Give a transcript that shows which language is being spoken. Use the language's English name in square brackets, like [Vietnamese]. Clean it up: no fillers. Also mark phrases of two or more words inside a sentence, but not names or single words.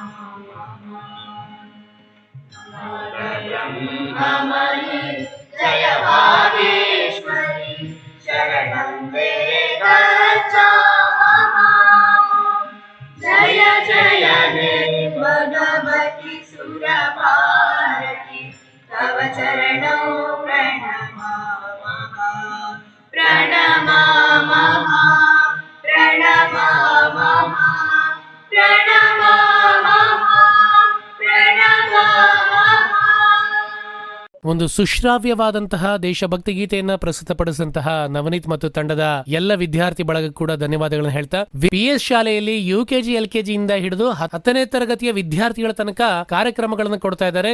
[Sanskrit] ಬ್ರಹ್ಮಮಯಿ ಜಯ ಭಾಗೇಶ್ವರಿ ಶರಣಂ ದೇ ಜಯ ಜಯ ಹೇ ಭಗವತಿ ಸುರಭಾರತಿ ತವ ಚರಣೋ ಪ್ರಣಮ ಪ್ರಣಮ ಮಹಾ ಪ್ರಣಮ ಮಹಾ ಪ್ರಣಮ ಮಹಾ ಪ್ರಣಮ [Kannada] ಒಂದು ಸುಶ್ರಾವ್ಯವಾದಂತಹ ದೇಶಭಕ್ತಿ ಗೀತೆಯನ್ನ ಪ್ರಸ್ತುತಪಡಿಸಿದಂತಹ ನವನೀತ್ ಮತ್ತು ತಂಡದ ಎಲ್ಲ ವಿದ್ಯಾರ್ಥಿ ಬಳಗ ಕೂಡ ಧನ್ಯವಾದಗಳನ್ನು ಹೇಳ್ತಾ PS ಶಾಲೆಯಲ್ಲಿ UKG LKG ಇಂದ ಹಿಡಿದು 10ನೇ ತರಗತಿಯ ವಿದ್ಯಾರ್ಥಿಗಳ ತನಕ ಕಾರ್ಯಕ್ರಮಗಳನ್ನು ಕೊಡ್ತಾ ಇದ್ದಾರೆ.